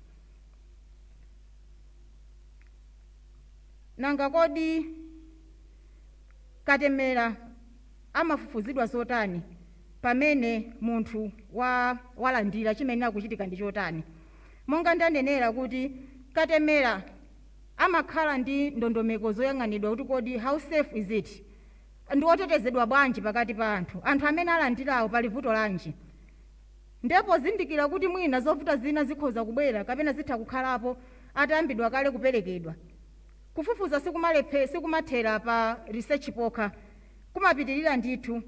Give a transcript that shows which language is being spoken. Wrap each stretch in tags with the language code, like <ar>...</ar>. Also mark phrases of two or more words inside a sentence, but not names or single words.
<ny>Nanga kodi katemera amafufuzidwa zotani pamene munthu walandira chimene akuchitika ndi chotani? Monga ndanenera kuti katemera amakhala ndi ndondomeko zoyang'anidwa kuti kodi</ny> <en>how safe is it,</en> <ny>ndi otetezedwa bwanji pakati pa anthu amene alandirawo pali vuto lanji. Ndipo zindikira kuti mwina zovuta zina zikhoza kubwera kapena zitha kukhalapo atayambidwa kale kuperekedwa. Kufufuza sikumathera pa research pokha, kumapitirira ndithu.</ny>